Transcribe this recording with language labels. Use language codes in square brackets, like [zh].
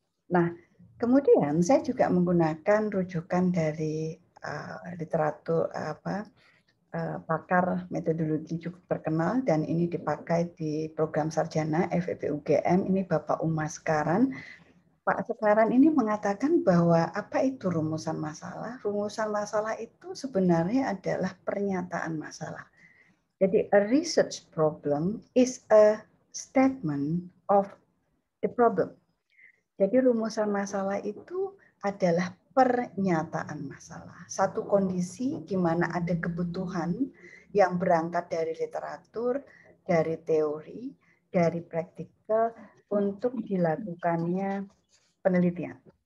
[id] Nah, kemudian saya juga menggunakan rujukan dari literatur pakar metodologi cukup terkenal, dan ini dipakai di program sarjana FEB UGM, ini Bapak Uma Sekaran. Pak Sekaran ini mengatakan bahwa apa itu rumusan masalah? Rumusan masalah itu sebenarnya adalah pernyataan masalah. Jadi [en] a research problem is a statement of the problem. [id] Jadi rumusan masalah itu adalah pernyataan masalah. Satu kondisi di mana ada kebutuhan yang berangkat dari literatur, dari teori, dari praktikal untuk dilakukannya penelitian.